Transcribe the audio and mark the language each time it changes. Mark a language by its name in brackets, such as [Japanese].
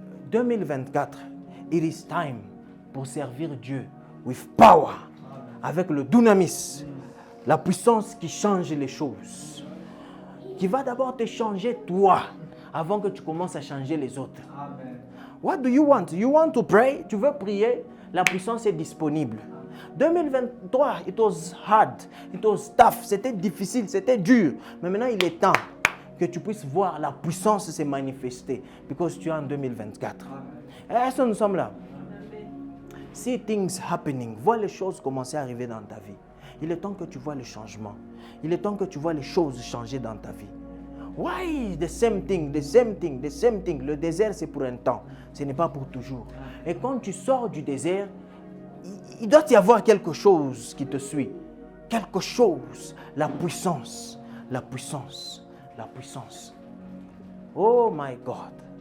[French] 2024, [English] it is time [French] pour servir Dieu [English] with power, [French] avec le dunamis, la puissance qui change les choses. Qui va d'abord te changer toi avant que tu commences à changer les autres. [English] Amen. What do you want? You want to pray? [French] Tu veux prier? La puissance est disponible. 2023, [English] it was hard, it was tough, [French] c'était difficile, c'était dur. Mais maintenant, il est temps que tu puisses voir la puissance se manifester. Parce que tu es en 2024. Est-ce que nous sommes là? [English] See things happening. [French] Vois les choses commencer à arriver dans ta vie. Il est temps que tu vois le changement. Il est temps que tu vois les choses changer dans ta vie. [English] Why the same thing, the same thing, the same thing? [French] Le désert, c'est pour un temps. Ce n'est pas pour toujours. Et quand tu sors du désert, il doit y avoir quelque chose qui te suit. Quelque chose. La puissance. La puissance. La puissance. [English] Oh my God.